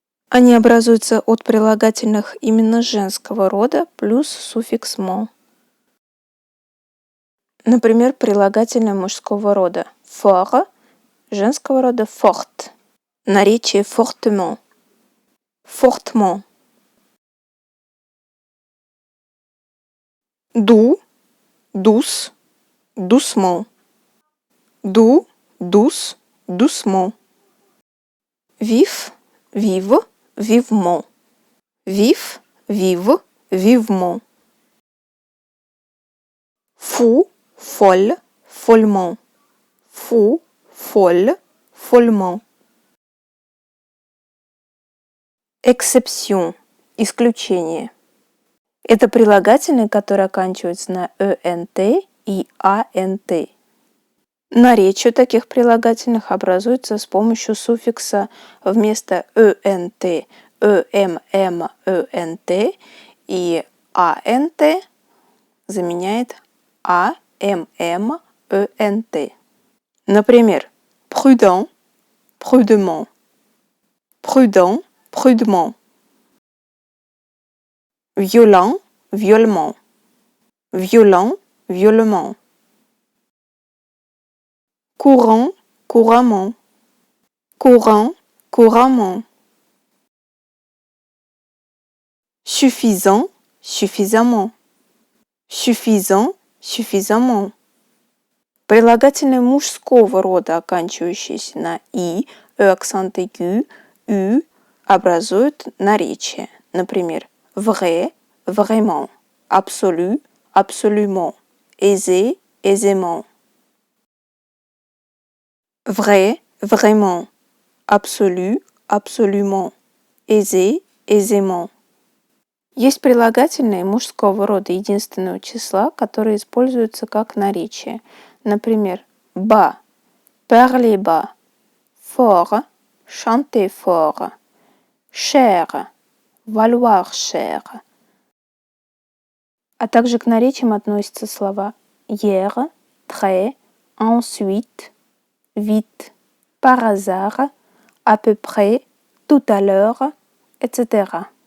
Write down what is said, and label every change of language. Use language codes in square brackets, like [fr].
[ru] Они образуются от прилагательных именно женского рода плюс суффикс «ment». Например, прилагательное мужского рода fort, женского рода fort. Наречие fortement. [fr] Fortement. Doux, douce, doucement. Doux, douce, doucement. Vif, vive, vivement. Vif, vive, vivement. Fou, folle, follement. Fou, folle, follement. Exception, исключение. [ru] Это прилагательные, которые оканчиваются на «ent» и «ant». Наречие таких прилагательных образуется с помощью суффикса вместо «ent» «emmt» и «ant» заменяет «amment». [fr] Например, prudent, prudemment, prudent, prudemment. Violent, violemment, violent, violemment. Courant, couramment, courant, couramment. Suffisant, suffisamment, suffisant, suffisamment. [ru] Прилагательные мужского рода, оканчивающиеся на «и», акцент aigu, «ю», образуют наречие. [fr] Например, vrai, vraiment, absolu, absolument, aisé, aisément. Vrai, vraiment, absolu, absolument, aisé, aisément. [ru] Есть прилагательные мужского рода единственного числа, которые используются как наречие. [fr] Например, bas, parler bas, fort, chanter fort, cher, valoir cher. А также к наречиям относятся слова hier, très, ensuite, vite, par hasard, à peu près, tout à l'heure, etc.